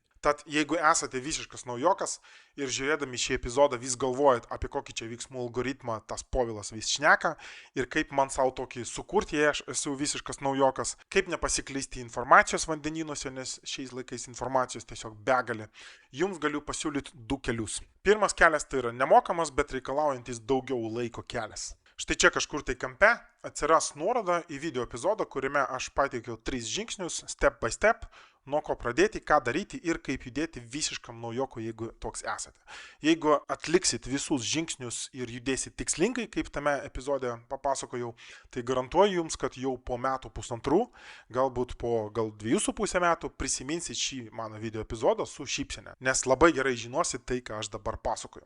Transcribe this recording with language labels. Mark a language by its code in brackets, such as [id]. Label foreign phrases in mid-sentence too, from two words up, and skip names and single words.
[lt] Tad jeigu esate visiškas naujokas ir žiūrėdami šį epizodą vis galvojat, apie kokį čia veiksmų algoritmą tas Povilas vis šneka ir kaip man savo tokį sukurti, jei aš esu visiškas naujokas, kaip nepasiklysti informacijos vandenynuose, nes šiais laikais informacijos tiesiog begalė, jums galiu pasiūlyti du kelius. Pirmas kelias tai yra nemokamas, bet reikalaujantis daugiau laiko kelias. Štai čia kažkur tai kampe atsiras nuoroda į video epizodą, kuriame aš pateikiau 3 žingsnius, [en] step by step, [lt] nuo ko pradėti, ką daryti ir kaip judėti visiškam naujokui, jeigu toks esate. Jeigu atliksit visus žingsnius ir judėsit tikslingai, kaip tame epizode papasakojau, tai garantuoju jums, kad jau po metų pusantrų, galbūt po gal 2,5 metų prisiminsit šį mano video epizodą su šypsene, nes labai gerai žinosit tai, ką aš dabar pasakoju.